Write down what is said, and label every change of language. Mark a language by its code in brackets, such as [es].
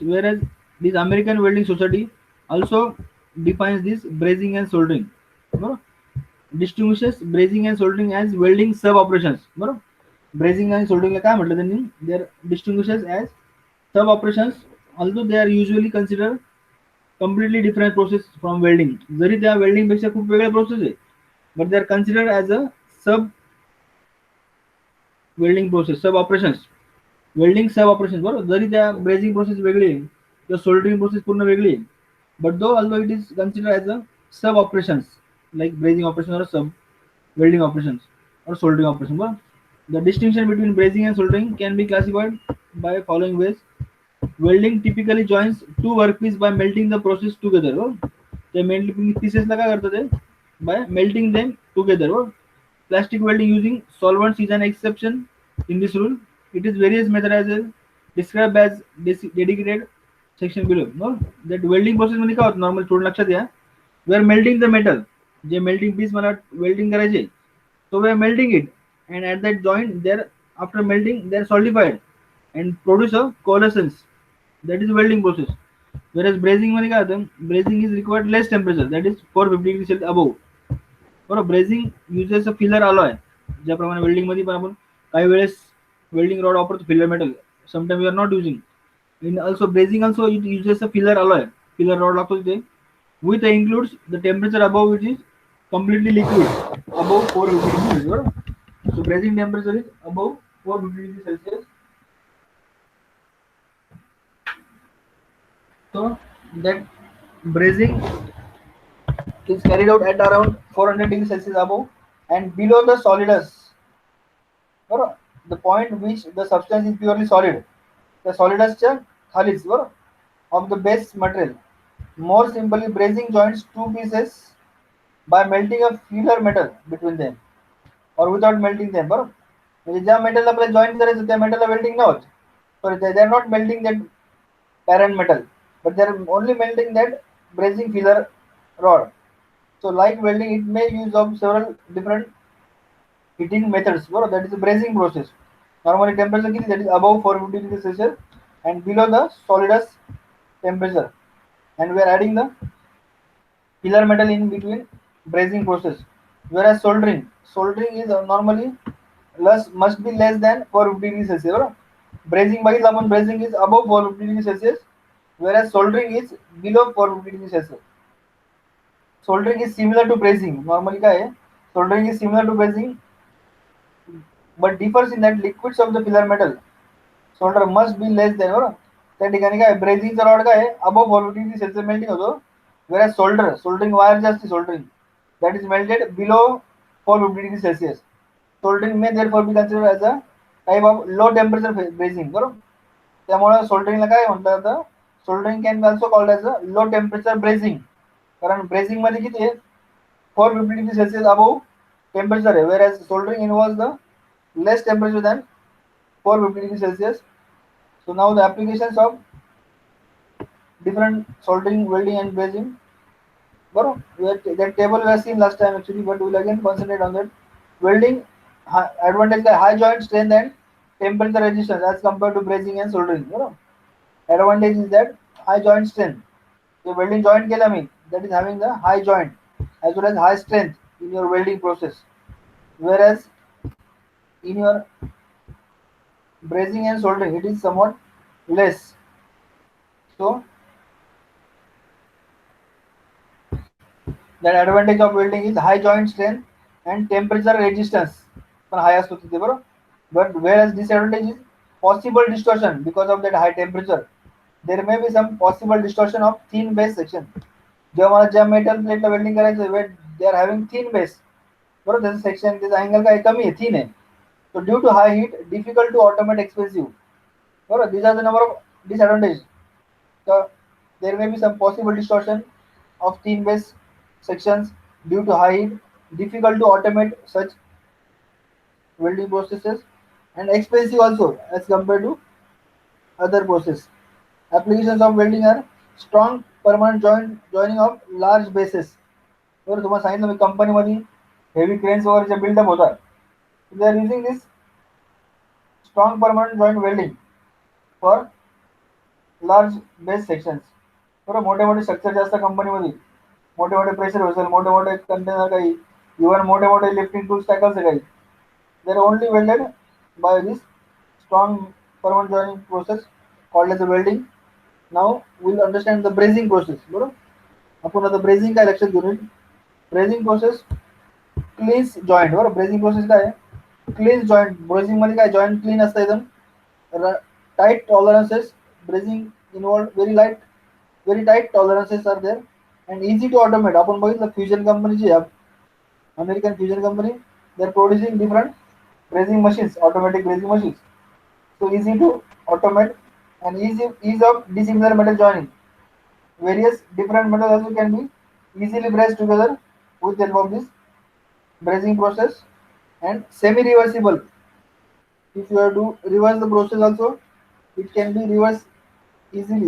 [en] Whereas this American Welding Society also defines this brazing and soldering. [mr] बरोबर. [en] Distinguishes brazing and soldering as welding sub operations. [mr] बरोबर. [en] Brazing and soldering [mr] काय म्हटलं त्यांनी, [en] they are distinguishes as sub operations, although they are usually considered completely different process from welding. [mr] जरी त्या welding पेक्षा खूप वेगळ्या प्रोसेस आहे, [en] but they are considered as a sub welding process, sub operations. [mr] Welding sub operation बरोबर, जरी त्या brazing process वेगळी आहे [en] किंवा soldering process पूर्ण वेगळी आहे, but though although it is consider as a sub operations, like brazing operation और sub welding operations or soldering operation. [mr] बरोबर. [en] The distinction between brazing and soldering can be classified by following ways. Welding typically joins two workpieces by melting the process together. [mr] बरोबर. त्या melting पीसेसला काय करतात ते, [en] by melting them together. [mr] बरोबर. [en] Plastic welding using solvents is an exception in this rule. It is various method as described as dedicated section below. No, that welding process [mr] मध्ये काय होतं normal, थोडं लक्षात घ्या. [en] We are melting the metal. [mr] जे melting piece मला welding करायचे, [en] so we are melting it, and at that joint there, after melting they are solidified and produce a coalescence. That is welding process. Whereas brazing [mr] मध्ये काय होतं, [en] brazing is required less temperature, that is 450 degrees Celsius above. [mr] बरोबर. [en] brazing uses a filler alloy, [mr] ज्याप्रमाणे welding मध्ये पण आपण काही वेळेस वेल्डिंग रॉड वापरतो filler metal, [en] Sometime we are not using. In also brazing also it uses a filler alloy, [mr] filler rod लागतो तिथे, [en] with includes the temperature above which is completely liquid, above 450 degrees Celsius. [mr] बरोबर. [en] So brazing temperature is above 450 degrees Celsius. So that brazing is carried out at around 400 degrees Celsius above and below the solidus. [mr] बरोबर. [en] The point which the substance is purely solid. The solidus [mr] च्या खालीच बरोबर, [en] of the base material. More simply, brazing joins two pieces by melting a filler metal between them or without melting them. [mr] बरोबर. म्हणजे ज्या मेटलला आपल्याला join करायचं त्या मेटलला welding नाही होत. [en] Sorry, they are not melting that parent metal, but they are only melting that brazing filler rod. So like welding, it may use of several different heating methods. Bro, that is the brazing process. Normally temperature [mr] किती, [en] that is above 450 degrees Celsius and below the solidus temperature. And we are adding the filler metal in between brazing process. Whereas soldering is normally less, must be less than 450 degrees Celsius. [mr] बरोबर. [en] Brazing [mr] बघितलं आपण, [en] brazing is above 450 degrees Celsius, whereas soldering is below 450 degrees Celsius. Soldering is similar to brazing. Normally [mr] काय आहे, [en] soldering is similar to brazing but differs in that liquids of the filler metal solder must be less than. [mr] बरोबर. त्या ठिकाणी काय ब्रेझिंगचा rod काय [en] above 450 degrees Celsius [mr] melting होतो, [en] whereas soldering [mr] wire जे असते, [en] soldering that is melted below 450 degrees Celsius. Soldering may therefore be considered as a type of low temperature brazing. [mr] बरोबर, त्यामुळे सोल्डरिंगला काय म्हणतात आता, [en] Soldering can be also called as a low temperature brazing. [mr] कारण brazing मध्ये किती आहे, 450 डिग्री सेल्सियस अबव टेम्परेचर आहे, [en] whereas soldering involves the less temperature than 450 degrees Celsius. So now the applications of different soldering, welding and brazing. That table we have seen last time actually, but we'll again concentrate on that. Welding advantage the high joint strength and temperature resistance as compared to brazing and soldering. Advantage is that high joint strength. The welding joint [mr] केला मी, [en] that is having the high joint as well as high strength in your welding process. Whereas in your brazing and soldering, it is somewhat less. So that advantage of welding is high joint strength and temperature resistance [mr] पण [en] high [mr] असतो तिथे, बरोबर. [en] But whereas disadvantage is possible distortion because of that high temperature. There may be some possible distortion of thin base section. [mr] जेव्हा मला ज्या metal प्लेटला welding करायचं [en] wait they are having thin base, [mr] बरोबर, त्याचं सेक्शन त्याचा अँगल काय कमी आहे, थिन आहे. [en] So due to high heat, difficult to automate, expensive. [mr] बरोबर, [en] these are the number of disadvantages. So there may be some possible distortion of thin base sections due to high heat, difficult to automate such welding processes, and expensive also as compared to other process. Applications of welding are strong permanent joining of large bases. [mr] बरोबर, तुम्हाला सांगितलं मी कंपनीमध्ये heavy cranes वगैरे buildup होतात, [en] They are using this strong permanent joint welding for large base sections. [mr] बरोबर, मोठे मोठे structure जास्त कंपनीमध्ये, मोठे मोठे प्रेशर वेसल, मोठे मोठे कंटेनर, काही इव्हन मोठे मोठे लिफ्टिंग टूल्स टॅकल्स काही, [en] they are only welded by this strong permanent joining process called as a welding. Now we'll understand the brazing process. [mr] बरोबर, आपण आता ब्रेझिंग काय लक्षात घेऊन, ब्रेझिंग प्रोसेस क्लीन्स जॉईंट. बरोबर, ब्रेझिंग प्रोसेस काय आहे, क्लीन्स जॉईंट. ब्रेझिंग मध्ये काय जॉईंट क्लीन असतं एकदम, tight टॉलरन्सेस. [en] Brazing involve very tight tolerances are there and easy to automate. [mr] आपण बघितलं फ्युजन कंपनीची, [en] American Fusion company, they are producing different brazing machines, automatic brazing machines. So easy to automate and ease of dissimilar metal joining. Various different metals also can be easily brazed together with the help of this brazing process, and semi-reversible. If you have to reverse the process also, it can be reversed easily.